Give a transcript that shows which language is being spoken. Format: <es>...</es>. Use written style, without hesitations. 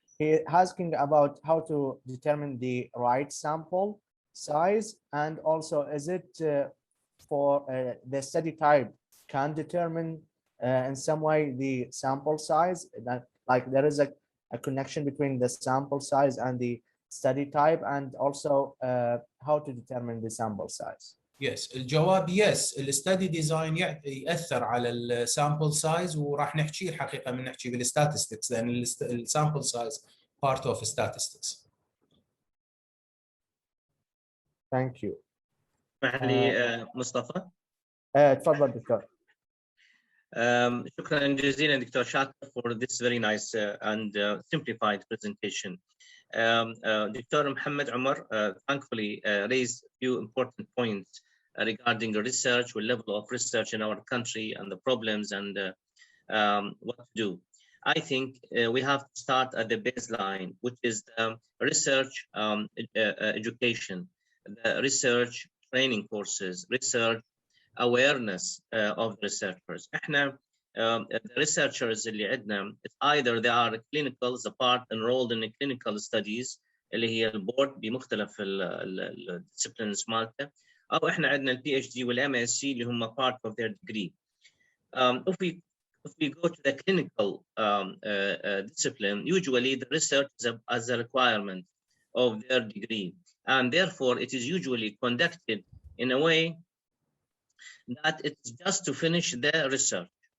<en>He is asking about how to determine the right sample size, and also is it for the study type can determine in some way the sample size, that like there is a connection between the sample size and the study type, and also how to determine the sample size. Yes</en> <ar>الجواب يس. الستدي ديزاين ياثر على السامبل سايز، وراح نحكي الحقيقه من نحكي بالستاتستكس لان السامبل سايز بارت اوف statistics.</ar> <en>Thank you.</en> <ar>اسمح لي مصطفى. تفضل دكتور. شكرا جزيلا</ar> <en>Doctor Shakir for this very nice and simplified presentation. Dr. Mohammed Umar thankfully raised a few important points regarding the research, the level of research in our country and the problems and what to do. I think we have to start at the baseline, which is the research education, the research training courses, research awareness of researchers.</en> <ar>احنا</ar> <en>the researchers</en> <ar>اللي عندنا</ar> <en>either they are clinicals, a part enrolled in clinical studies</en> <ar>اللي هي البورد بمختلف الديسيبلينز مالته، او احنا عندنا البي اتش دي والام اس سي اللي هم</ar> <en>part of their degree. If we go to the clinical discipline, usually the research is as a requirement of their degree, and therefore it is usually conducted in a way that it's just to finish the research.</en>